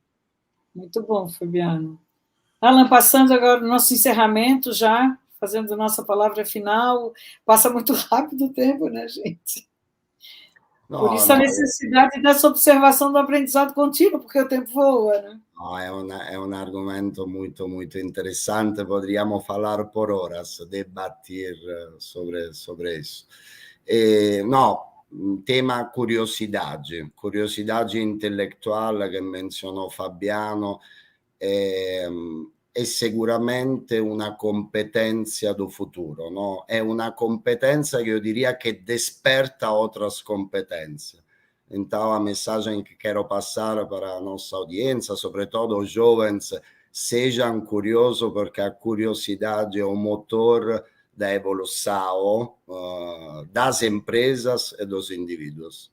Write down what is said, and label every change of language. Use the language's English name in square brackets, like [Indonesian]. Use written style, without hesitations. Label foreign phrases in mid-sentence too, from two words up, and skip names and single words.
[Portuguese] Muito bom, Fabiano. Alan, passando agora o nosso encerramento já, fazendo nossa palavra final, passa muito rápido o tempo, né, gente? Por isso a necessidade dessa observação do aprendizado contínuo, porque o tempo voa, né? [Italian] No, è un argomento molto, molto interessante, [Portuguese] podríamos falar por horas, debatir sobre isso. [Italian] No, [Portuguese] tema curiosidade intelectual [Italian] che menzionò Fabiano, è sicuramente una competenza [Portuguese] do futuro, [Italian] no? È una competenza che io diria che [Portuguese] desperta outras competências. Então, a mensagem que quero passar para a nossa audiência, sobretudo os jovens, sejam curiosos, porque a curiosidade é o motor da evolução das empresas e dos indivíduos.